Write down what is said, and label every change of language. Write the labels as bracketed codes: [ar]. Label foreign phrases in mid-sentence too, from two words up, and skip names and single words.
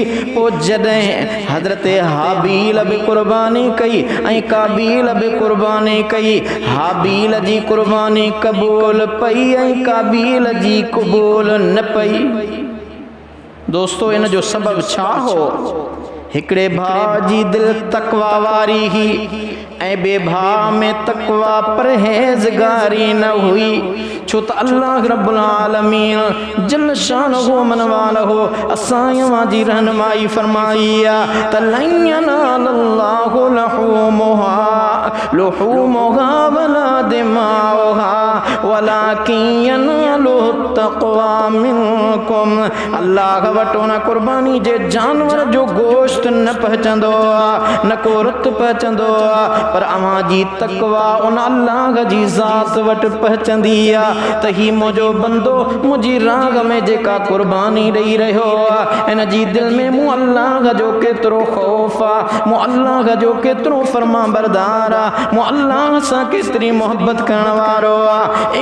[sd] पोइ जॾहिं हज़रत हाबील बि कुर्बानी कई ऐं काबील बि कुर्बानी कई, हाबील जी कुर्बानी कबूल पई ऐं काबील जी कबूल न पई। दोस्तो, इन जो सबब छा हो? हिकड़े भाउ जी दिल तकवा वारी ही ऐं ॿिए भाउ में तकवा परहेज़गारी न हुई। छो त [ar] الله رب العالمين جل شانه [sd] मन वालहु असां जी रहनुमाई फरमाई आहे त [ar] لن ينال الله لحومها ولا دماؤها ولكن يناله التقوى منكم. [sd] अल्लाह वटो न कुर्बानी जे जानवर जो गोश्त न पहुचंदो आहे, न को रत पहुचंदो आहे, पर अवां जी तक़वा उन अल्लाह जी ज़ात वटि पहुचंदी आहे त ही मुंहिंजो बंदो मुंहिंजी राह में जेका कुर्बानी ॾेई रहियो आहे, इन जी दिलि में मूं अल्लाह जो केतिरो ख़ौफ़ आहे, मूं अल्लाह जो केतिरो फर्मा बरदार आहे, मूं अल्लाह सां केतिरी मोहब्बत करण वारो आहे।